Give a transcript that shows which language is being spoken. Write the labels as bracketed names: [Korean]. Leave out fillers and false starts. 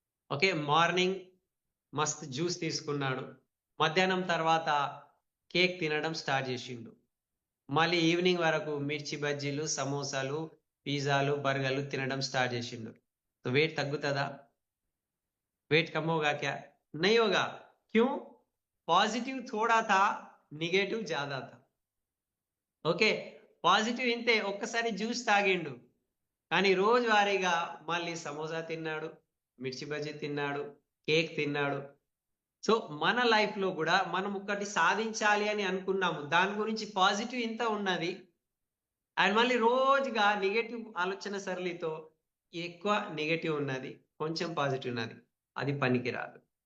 [Telugu] Okay, morning మస్త్ juice తీసుకున్నాడు, మధ్యాహ్నం తర్వాత కేక్ తినడం స్టార్ట్ చేసిండు, మళ్ళీ ఈవినింగ్ వరకు మిర్చి బజ్జీలు, సమోసాలు, పిజ్జాలు, బర్గర్లు తినడం స్టార్ట్ చేసిండు. [Hindi] तो वेट [Telugu] తగ్గుతుందా? [Hindi] वेट कम होगा क्या? नहीं होगा. क्यों? पॉजिटिव थोड़ा था, निगेटिव ज्यादा था. [Telugu] ఓకే, పాజిటివ్ ఇంతే, ఒక్కసారి జ్యూస్ తాగిండు, కానీ రోజువారీగా మళ్ళీ సమోసా తిన్నాడు, మిర్చి బజ్జీ తిన్నాడు, కేక్ తిన్నాడు. సో మన లైఫ్ లో కూడా మనం ఒకటి సాధించాలి అని అనుకున్నాము, దాని గురించి పాజిటివ్ ఇంత ఉన్నది, అండ్ మళ్ళీ రోజుగా నెగటివ్ ఆలోచన సరళితో ఎక్కువ నెగటివ్ ఉన్నది, కొంచెం పాజిటివ్ ఉన్నది, అది పనికిరాదు.